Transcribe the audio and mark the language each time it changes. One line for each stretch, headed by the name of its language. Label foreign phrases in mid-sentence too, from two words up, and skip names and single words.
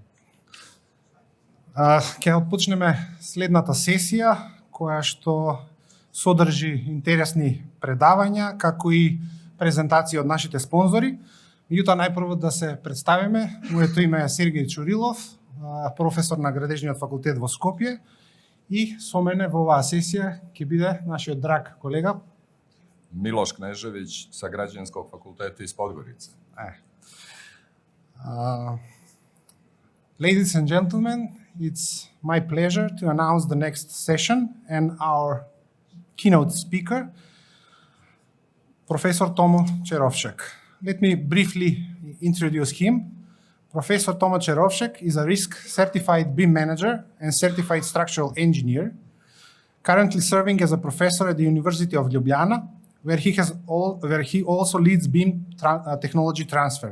Macedonian: Ќе отпочнеме следната сесија, која што содржи интересни предавања, како и презентации од нашите спонзори. Меѓутоа, најпрво да се представиме. Моето име е Сергеј Чурилов, професор на Градежниот факултет во Скопје, и со мене во оваа сесија ќе биде нашиот драг колега
Serbian: Милош Кнежевиќ sa Građanskog fakulteta iz Podgorice.
English: Ladies and gentlemen, it's my pleasure to announce the next session and our keynote speaker, Professor Tomo Čerovšek. Let me briefly introduce him. Professor Tomo Čerovšek is a risk-certified BIM manager and certified structural engineer, currently serving as a professor at the University of Ljubljana, where he also leads BIM technology transfer.